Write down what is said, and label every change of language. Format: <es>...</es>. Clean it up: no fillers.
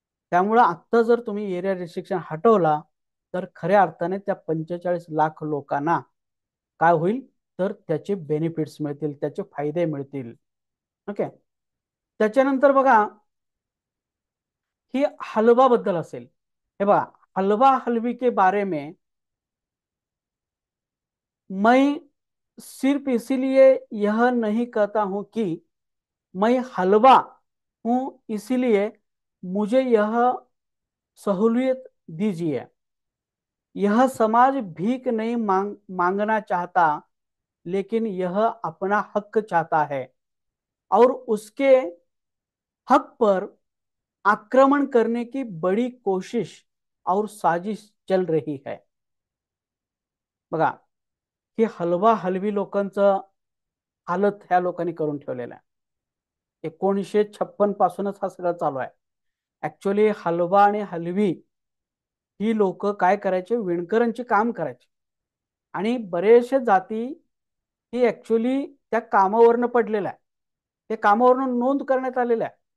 <mr>त्यामुळे आता जर तुम्ही एरिया रिस्ट्रिक्शन हटवला, तर खऱ्या अर्थाने त्या 45 लाख लोकांना काय होईल, तर त्याचे बेनिफिट्स मिळतील, त्याचे फायदे मिळतील. ओके, त्याच्यानंतर बघा, ही हलवा बद्दल असेल. हे बघा,</mr> <hi>हलवा हलवी के बारे में मैं सिर्फ इसीलिए यह नहीं कहता हूं कि मैं हलवा हूं, इसीलिए मुझे यह सहूलियत दीजिए. यह समाज भीख नहीं मांगना चाहता, लेकिन यह अपना हक चाहता है, और उसके हक पर आक्रमण करने की बड़ी कोशिश और साजिश चल रही है.</hi> <mr>बघा, हे हलवा हलवी लोकांचं हालत ह्या लोकांनी करून ठेवलेलं आहे. 1956 पासूनच हा सगळं चालू आहे. ऍक्च्युअली हलवा आणि हलवी ही लोक काय करायचे, विणकरांचे काम करायचे, आणि बरेचशे जाती ही ऍक्च्युअली त्या कामावरनं पडलेल्या आहे, ते कामावरनं नोंद करण्यात आलेल्या आहे.</mr>